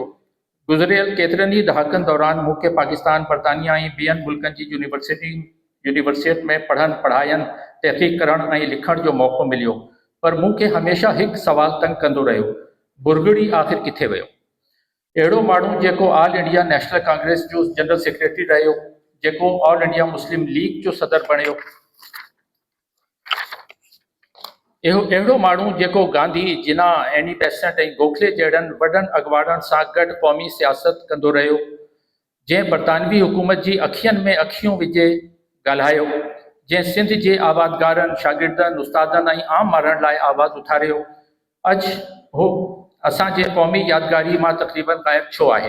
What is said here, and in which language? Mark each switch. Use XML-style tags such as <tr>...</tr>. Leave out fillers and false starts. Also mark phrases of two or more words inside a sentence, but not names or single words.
<sd>गुज़रियल केतिरनि ई दहाकनि दौरान मूंखे पाकिस्तान, बरतानिया ऐं ॿियनि मुल्कनि जी यूनिवर्सिटी में पढ़ाइनि, तहक़ीक़ करण ऐं लिखण जो मौक़ो मिलियो, पर मूंखे हमेशह हिकु सवाल तंग कंदो रहियो, बुरगड़ी आख़िर किथे वियो? अहिड़ो माण्हू जेको ऑल इंडिया नेशनल कांग्रेस जो</sd> <en>general secretary</en> <sd>रहियो, जेको ऑल इंडिया मुस्लिम लीग जो सदर बणियो, अहिड़ो माण्हू जेको गांधी, जिन्ना, एनी बेसेंट ऐं गोखले जहिड़नि वॾनि अॻवाननि सां गॾु क़ौमी सियासत कंदो रहियो, जंहिं बरतानवी हुकूमत जी अखियुनि में अखियूं विझे ॻाल्हायो, जंहिं सिंध जे आबादगारनि, शागिर्दनि, उस्तादनि ऐं आम माण्हुनि लाइ आवाज़ उथारियो, अॼु हो असांजे क़ौमी यादगारी मां तक़रीबन ग़ाइब छो आहे?</sd>